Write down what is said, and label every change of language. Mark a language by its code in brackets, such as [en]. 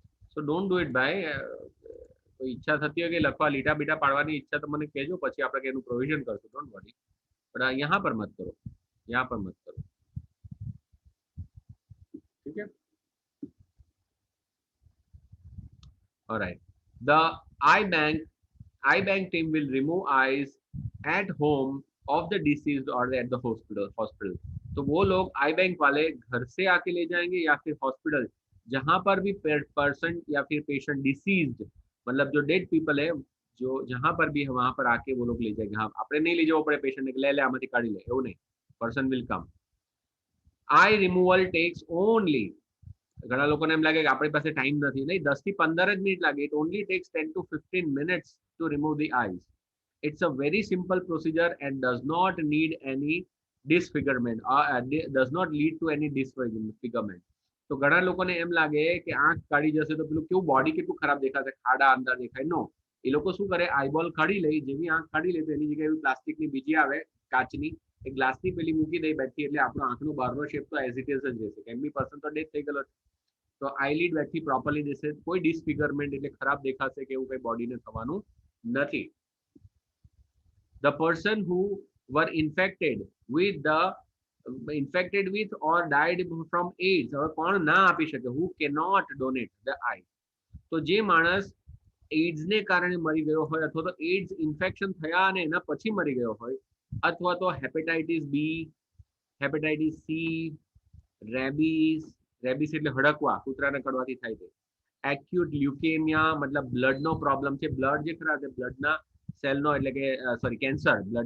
[en] So don't do it by [gu] કોઈ ઈચ્છા થતી હોય કે લખવા લીટા બીટા પાડવાની ઈચ્છા તો મને કહેજો, પછી આપણે એનું પ્રોવિઝન કરશું. [hi] ડોન્ટ વરી, પણ यहाँ पर मत करो, यहाँ पर मत करो. ठीक है? [en] Alright. The eye bank team will remove eyes at home of the deceased or at the hospital. [hi] तो वो लोग आई बैंक वाले घर से आके ले जाएंगे या फिर हॉस्पिटल, जहां पर भी पर्सन या फिर पेशेंट डिसीज्ड, मतलब जो डेड पीपल है, जो जहां पर भी है वहां पर आके वो लोग ले जाएंगे. [gu] हाँ, આપણે નહીં લઈ જવું પડે પેશન્ટ ને, ले આમાંથી કાઢી લે, એવું નહીં. [en] Person will come. Eye removal takes only, [gu] ઘણા લોકોને એમ લાગે કે આપણી પાસે ટાઈમ નથી, નહીં, 10 થી 15 જ મિનિટ લાગે. [en] It only takes 10 to 15 minutes to remove the eyes. It's a very simple procedure and does not need any disfigurement, does not lead to any disfigurement. [gu] તો ઘણા લોકોને એમ લાગે કે આંખ કાઢી જશે તો પેલું કેવું બોડી કેટલું ખરાબ દેખાશે, ખાડા અંદર દેખાય. નો, એ લોકો શું કરે, આઈબોલ કાઢી લે, જેવી આંખ કાઢી લે તો એની જગ્યાએ પ્લાસ્ટિકની બીજી આવે કાચની, એ ગ્લાસની પેલી મૂકી દે બેઠી, એટલે આપણો આંખનો બહારનો શેપ તો એઝ ઇટ ઇઝ જ રહેશે. કેમ બી પર્સન તો ડેથ થઈ ગયેલો, તો આઈલિડ બેઠી પ્રોપરલી દેશે, કોઈ ડિસફિગરમેન્ટ એટલે ખરાબ દેખાશે કે એવું કંઈ બોડીને થવાનું નથી. [en] The person who were infected with or died from AIDS, [gu] હવે કોણ ના આપી શકે? [en] Who cannot donate the eye. [gu] તો જે માણસ એઇડ્સ ને કારણે મરી ગયો હોય, અથવા તો એઇડ્સ ઇન્ફેક્શન થયા અને એના પછી મરી ગયો હોય, અથવા તો હેપેટાઇટિસ બી, હેપેટાઇટિસ સી, રેબીસ એટલે હડકવા, કૂતરાને કડવાથી થાય છે. એક્યુટ લ્યુકેમિયા, મતલબ બ્લડનો પ્રોબ્લેમ છે, બ્લડ જે ખરા છે બ્લડના સેલનો, એટલે કે સોરી કેન્સર, બ્લડના